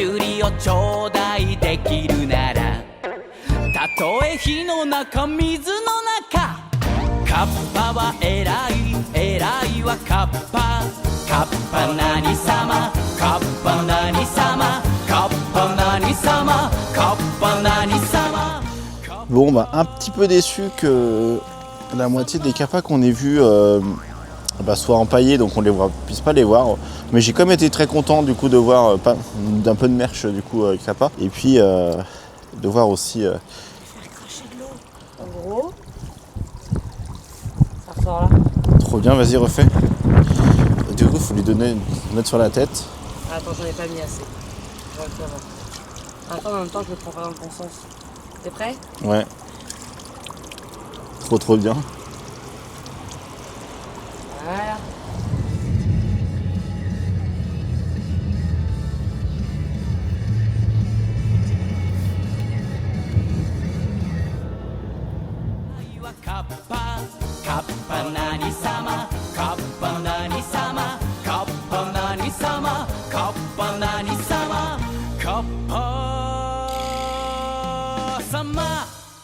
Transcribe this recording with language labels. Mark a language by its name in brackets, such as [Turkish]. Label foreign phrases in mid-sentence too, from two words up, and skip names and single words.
[Japanese] ュウリをちょうだいできるならたとえ火の中水の中カッパは偉い偉いはカッパカッパ何様カッパ何様カッパ何様カッパ何様 [French] Bon, bah, un petit peu déçu que la moitié des kappas qu'on ait vus soient empaillés, donc on ne puisse pas les voir. Mais j'ai quand même été très content du coup de voir d'un peu de merch du coup kappa. Et puis de voir aussi. Faire cracher de l'eau. En gros, ça ressort là. Trop bien, vas-y refais. Et du coup, il faut lui mettre sur la tête. Ah, attends, j'en ai pas mis assez. J'aurais pu avoir. Attends, en même temps, je le prends pas dans le bon sens. T'es prêt? Ouais. Trop bien. Voilà. [Japanese] カッパカッパ何様カッパ何様カッパ何様カッパ何様カッパ様